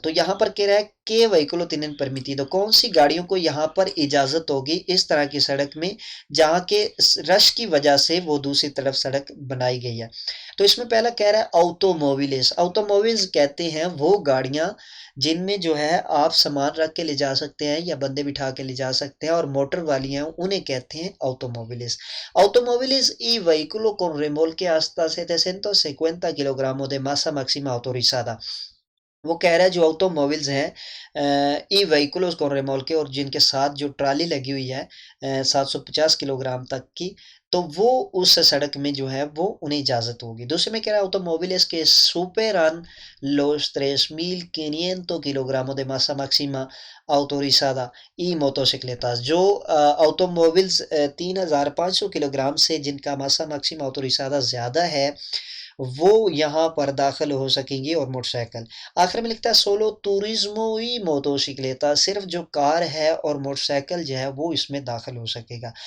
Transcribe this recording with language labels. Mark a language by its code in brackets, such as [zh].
[hi] तो यहाँ पर कह रहा है [es] que vehículo tienen permitido, [hi] कौन सी गाड़ियों को यहाँ पर इजाजत होगी इस तरह की सड़क में जहाँ के रश की वजह से वो दूसरी तरफ सड़क बनाई गई है। तो इसमें पहला कह रहा है ऑटोमोबिलिस। ऑटोमोबिल्स कहते हैं वो गाड़ियाँ जिनमें जो है आप सामान रख के ले जा सकते हैं या बंदे बिठा के ले जा सकते हैं और मोटर वाली हैं, उन्हें कहते हैं ऑटोमोबिलिस। [es] Automóviles y vehículos con remolque hasta 750 kilogramos de masa máxima autorizada। [hi] वो कह रहा है जो ऑटोमोबिल्स हैं ई व्हीकल्स को रेमोल्के और जिनके साथ जो ट्राली लगी हुई है 750 किलोग्राम तक की, तो वो उस सड़क में जो है वो उन्हें इजाज़त होगी। दूसरे में कह रहा है [es] ऑटोमोविles que superan los 3.500 kilogramos de masa máxima autorizada y motocicletas। [hi] जो ऑटोमोबिल्स 3,500 किलोग्राम से जिनका मासा मैक्सिमा ऑटोरिसादा ज़्यादा है, वो यहाँ पर दाखिल हो सकेंगी और मोटरसाइकिल। आखिर में लिखता है [es] सोलो टूरिज्मो ही मोटोसिक्लेता, [hi] सिर्फ जो कार है और मोटरसाइकिल जो है वो इसमें दाखिल हो सकेगा।